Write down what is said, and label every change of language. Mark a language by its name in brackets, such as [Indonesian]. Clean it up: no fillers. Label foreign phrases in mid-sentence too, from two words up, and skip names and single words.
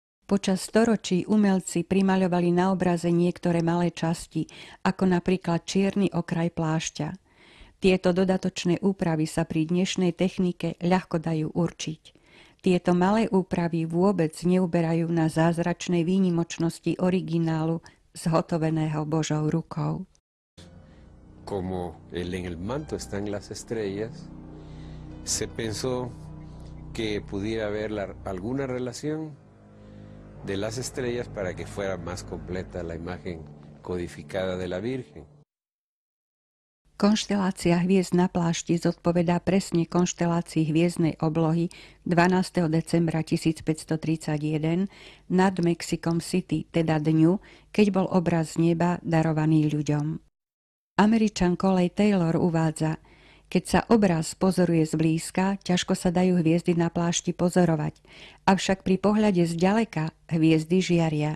[Slovak] Počas storočí umelci primaľovali na obraze niektoré malé časti, ako napríklad čierny okraj plášťa. Tieto dodatočné úpravy sa pri dnešnej technike ľahko dajú určiť. Tieto malé úpravy vôbec neuberajú na zázračnej výnimočnosti originálu zhotoveného Božou rukou. [Spanish] Como en el manto están las estrellas, se pensó que pudiera haber alguna relación de las estrellas para que fuera más completa la imagen codificada de la Virgen. [Slovak] Konštelácia hviezd na plášti zodpovedá presne konštelácii hviezdnej oblohy 12. decembra 1531 nad Mexikom City, teda dňu, keď bol obraz z neba darovaný ľuďom. Američan Coley Taylor uvádza: keď sa obraz pozoruje zblízka, ťažko sa dajú hviezdy na plášti pozorovať, avšak pri pohľade zďaleka hviezdy žiaria.